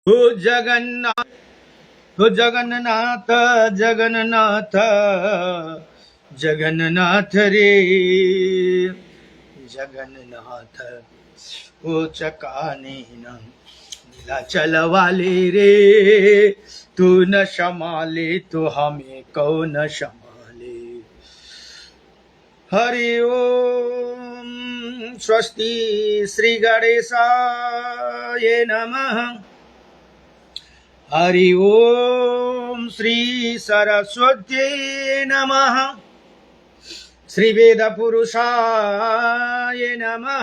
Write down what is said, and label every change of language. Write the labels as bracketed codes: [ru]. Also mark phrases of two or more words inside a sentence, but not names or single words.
[hi] हो जगन्नाथ, हो जगन्नाथ, जगन्नाथ, जगन्नाथ रे जगन्नाथ। ओ चकाने न नीलाचल वाले रे, तू न संभाले तो हमें कौन संभाले। [sa] हरि ओम। स्वस्ति श्री गणेशाय नमः। हरि ओम श्री सरस्वती नमः। श्री वेद पुरुषाय नमः।